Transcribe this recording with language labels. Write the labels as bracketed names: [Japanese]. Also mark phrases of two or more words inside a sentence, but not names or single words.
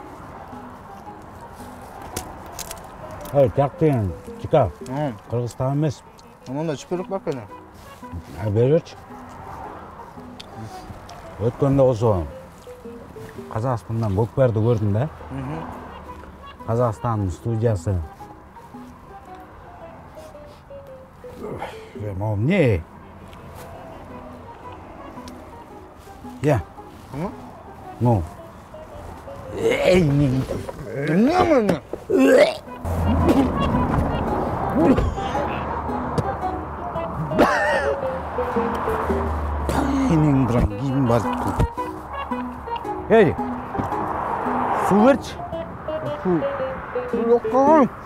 [Kyrgyz] Тияктын чика. Кыргызстан эмес. Мында чүпүрүк бар экен. Берчи. Өткөндө болсо Казакстандан Бокберди көрдүм да. Казакстандын студиясы. Не? Я. Ну. Не. Кийим бар. Эй. Суу берчи. Суу жок калган.